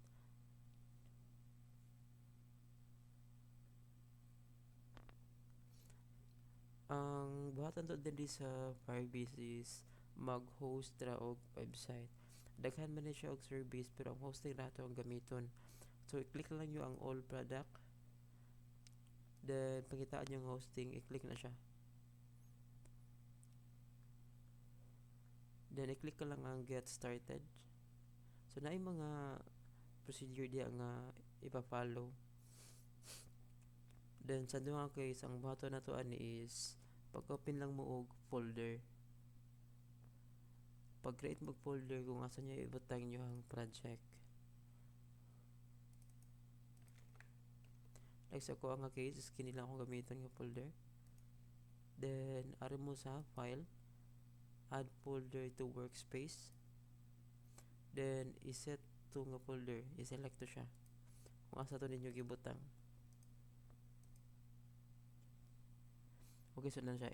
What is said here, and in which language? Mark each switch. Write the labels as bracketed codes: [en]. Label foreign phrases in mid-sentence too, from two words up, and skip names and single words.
[ceb] Ang buhatan to din sa Firebase is mag-host ra og website. Daghan man ni siya og service pero ang hosting nato ang gamiton. So i-click lang nyo ang [en] all product. [ceb] Then pagitaan yung hosting, i-click na siya. Then i-click ka lang ang get started. So naay mga procedure diya nga ipa-follow. Then sa duha case ang buhaton nato ani is pag-open lang mo og folder. Pag-create mo folder kung asa niya ibutang nyo ang project. Like sa ko nga case, kini lang akong gamiton nga folder. Then, ari mo sa file, [en] add folder to workspace. [ceb] Then, iset to nga folder, iselect to siya. Kung asa to ninyo gibutang. Okay, so na siya.